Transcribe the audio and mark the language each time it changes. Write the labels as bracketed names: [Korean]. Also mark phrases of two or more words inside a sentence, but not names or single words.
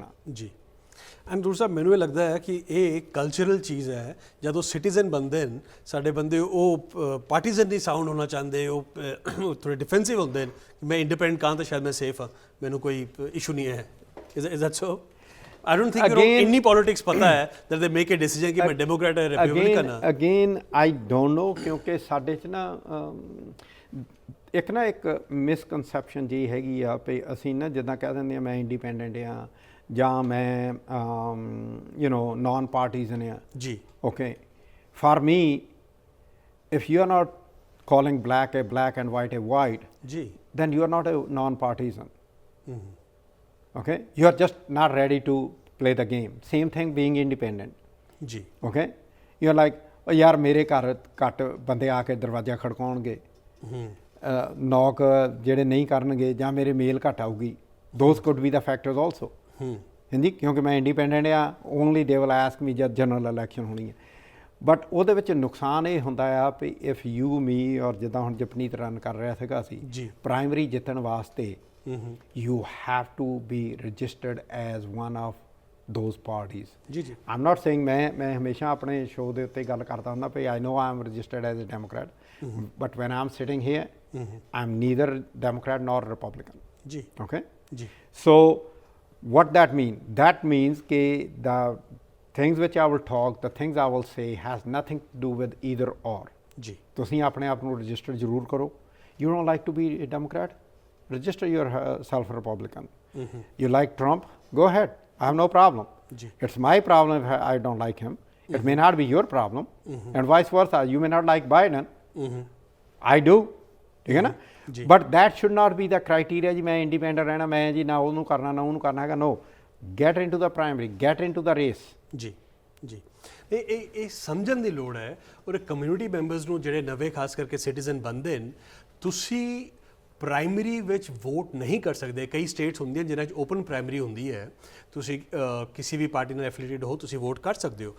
[Punjabi] ਜੀ ਐਂਡ ਦੂਰ ਸਾਹਿਬ ਮੈਨੂੰ ਇਹ ਲੱਗਦਾ ਹੈ ਕਿ ਇਹ ਕਲਚਰਲ ਚੀਜ਼ ਹੈ. ਜਦੋਂ ਸਿਟੀਜ਼ਨ ਬਣਦੇ ਨੇ ਸਾਡੇ ਬੰਦੇ ਉਹ ਪਾਰਟੀਜ਼ਨ ਨਹੀਂ ਸਾਊਂਡ ਹੋਣਾ ਚਾਹੁੰਦੇ, ਉਹ ਥੋੜ੍ਹੇ ਡਿਫੈਂਸਿਵ ਹੁੰਦੇ ਨੇ. ਮੈਂ ਇੰਡੀਪੈਂਡੈਂਟ ਕਾਂ ਤਾਂ ਸ਼ਾਇਦ ਮੈਂ ਸੇਫ ਹਾਂ, ਮੈਨੂੰ ਕੋਈ ਇਸ਼ੂ ਨਹੀਂ ਹੈ. [English] Is that so? I don't think [Punjabi] ਇੰਨੀ ਪੋਲਿਟਿਕਸ ਪਤਾ ਹੈ [English] that they make a decision [Punjabi] ਕਿ ਮੈਂ ਡੈਮੋਕ੍ਰੈਟ ਹੈ ਰਿਪਬਲਿਕਨ ਹਾਂ. [English] again I don't know [Punjabi] ਕਿਉਂਕਿ ਸਾਡੇ 'ਚ ਨਾ ਇੱਕ ਮਿਸਕਨਸੈਪਸ਼ਨ ਜੀ ਹੈਗੀ ਆ ਵੀ ਅਸੀਂ ਨਾ ਜਿੱਦਾਂ ਕਹਿ ਦਿੰਦੇ ਹਾਂ ਮੈਂ ਇੰਡੀਪੈਂਡੈਂਟ ਹਾਂ ਜਾਂ ਮੈਂ [English] you know non partisan [Punjabi] ਆ. [English] ਜੀ okay for me if you are not calling black a black and white a white, then you are not a non-partisan. Okay, you are just not ready to play the game. Same thing being independent. Okay, you are like [Punjabi] ਯਾਰ ਮੇਰੇ ਘਰ ਘਟ ਬੰਦੇ ਆਕੇ ਦਰਵਾਜਾ ਖੜਕਾਉਣਗੇ, ਨੌਕ ਜਿਹੜੇ ਨਹੀਂ ਕਰਨਗੇ ਜਾਂ ਮੇਰੇ ਮੇਲ ਘਟ ਆਊਗੀ. [English] Those could be the factors also. [Punjabi] ਹਾਂਜੀ ਕਿਉਂਕਿ ਮੈਂ ਇੰਡੀਪੈਂਡੈਂਟ ਆ. [English] only they will ask me ਜਦ general election [Punjabi] ਹੋਣੀ ਹੈ. ਬਟ ਉਹਦੇ ਵਿੱਚ ਨੁਕਸਾਨ ਇਹ ਹੁੰਦਾ ਆ ਵੀ [English] if you me [Punjabi] ਔਰ ਜਿੱਦਾਂ ਹੁਣ ਜਪਨੀਤ ਰਨ ਕਰ ਰਿਹਾ ਸੀਗਾ ਸੀ ਪ੍ਰਾਇਮਰੀ ਜਿੱਤਣ ਵਾਸਤੇ [English] you have to be registered as one of those parties. [Punjabi] ਜੀ ਜੀ [English] I'm not saying [Punjabi] ਮੈਂ ਹਮੇਸ਼ਾ ਆਪਣੇ ਸ਼ੋਅ ਦੇ ਉੱਤੇ ਗੱਲ ਕਰਦਾ ਹੁੰਦਾ ਵੀ [English] I know I'm registered as a Democrat, but when I'm sitting here, I'm neither Democrat nor Republican. [Punjabi] ਜੀ [English] Okay? [Punjabi] ਜੀ [English] So what that means? That means that the things which I will talk, the things I will say has nothing to do with either or. [Punjabi] ਜੀ ਤੁਸੀਂ ਆਪਣੇ ਆਪ ਨੂੰ ਰਜਿਸਟਰ ਜ਼ਰੂਰ ਕਰੋ. [English] You don't like to be a Democrat? Register yourself Republican. You like Trump? Go ahead. I have no problem. [Punjabi] ਜੀ [English] It's my problem if I don't like him. It may not be your problem. And vice versa. You may not like Biden. I do. [Punjabi] ਠੀਕ ਹੈ ਨਾ? ਜੀ [English] But that should not be the criteria [Punjabi] ਜੀ ਮੈਂ independent ਰਹਿਣਾ, ਮੈਂ ਜੀ ਨਾ ਉਹਨੂੰ ਕਰਨਾ ਨਾ ਉਹਨੂੰ ਕਰਨਾ ਹੈਗਾ. [English] No. Get into the primary. Get into the race. [Punjabi] ਜੀ ਜੀ ਇਹ ਸਮਝਣ ਦੀ ਲੋੜ ਹੈ ਔਰ [English] community members [Punjabi] ਨੂੰ ਜਿਹੜੇ ਨਵੇਂ ਖਾਸ ਕਰਕੇ ਸਿਟੀਜ਼ਨ ਬਣਦੇ ਨੇ, ਤੁਸੀਂ ਪ੍ਰਾਇਮਰੀ ਵਿੱਚ ਵੋਟ ਨਹੀਂ ਕਰ ਸਕਦੇ. ਕਈ ਸਟੇਟਸ ਹੁੰਦੀਆਂ ਜਿਨ੍ਹਾਂ 'ਚ [English] open primary [Punjabi] ਹੁੰਦੀ ਹੈ, ਤੁਸੀਂ ਕਿਸੇ ਵੀ ਪਾਰਟੀ ਨਾਲ ਐਫੀਲੀਏਟਡ ਹੋ ਤੁਸੀਂ ਵੋਟ ਕਰ ਸਕਦੇ ਹੋ.